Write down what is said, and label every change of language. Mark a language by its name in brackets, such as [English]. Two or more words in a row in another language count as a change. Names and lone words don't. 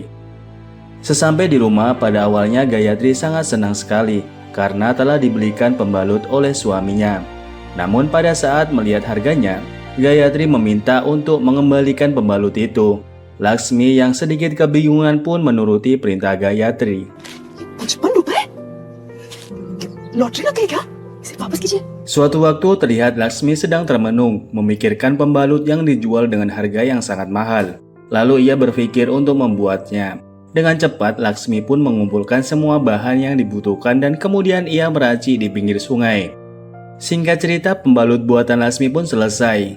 [Indonesian] Sesampai di rumah, pada awalnya Gayatri sangat senang sekali karena telah dibelikan pembalut oleh suaminya. Namun pada saat melihat harganya, Gayatri meminta untuk mengembalikan pembalut itu. Laksmi yang sedikit kebingungan pun menuruti perintah Gayatri. [Hindi] ₹55? लॉटरी लग गई क्या? इसे वापस कीजिए। [Indonesian] Suatu waktu terlihat Laksmi sedang termenung, memikirkan pembalut yang dijual dengan harga yang sangat mahal. Lalu ia berpikir untuk membuatnya. Dengan cepat, Laksmi pun mengumpulkan semua bahan yang dibutuhkan dan kemudian ia meracik di pinggir sungai. Singkat cerita, pembalut buatan Laksmi pun selesai.